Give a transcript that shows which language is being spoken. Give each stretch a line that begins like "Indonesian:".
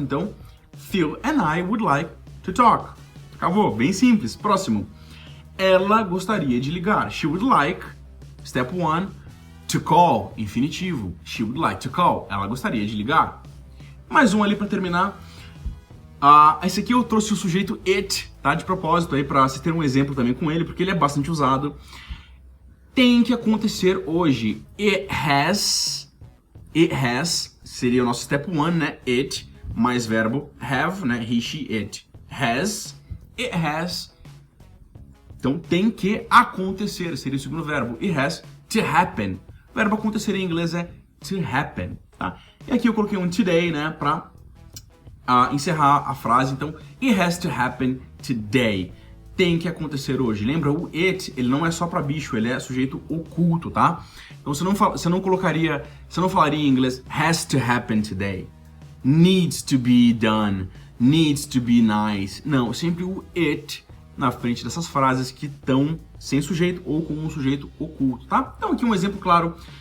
English: Então, Phil and I would like to talk.
Portuguese: Acabou. Bem simples. Próximo. Ela gostaria de ligar.
English: She would like, step 1, to call, infinitivo. She would like to call.
Portuguese: Ela gostaria de ligar. Mais um ali para terminar. Esse aqui eu trouxe o sujeito it, tá? De propósito aí para você ter um exemplo também com ele, porque ele é bastante usado. Tem que acontecer hoje.
English: It has
Portuguese: seria o nosso step 1, né?
English: It
Portuguese: mais verbo
English: have, né? He, she, it. It has.
Portuguese: Então tem que acontecer, seria o segundo verbo.
English: It has to happen.
Portuguese: O verbo acontecer em inglês é
English: to happen,
Portuguese: tá? E aqui eu coloquei um today, né, pra encerrar a frase.
English: Então, it has to happen today.
Portuguese: Tem que acontecer hoje. Lembra, o it, ele não é só pra bicho, ele é sujeito oculto, tá? Então você não falaria em inglês
English: has to happen today. Needs to be done. Needs to be nice.
Portuguese: Não, sempre o it na frente dessas frases que estão sem sujeito ou com um sujeito oculto, tá? Então aqui um exemplo claro.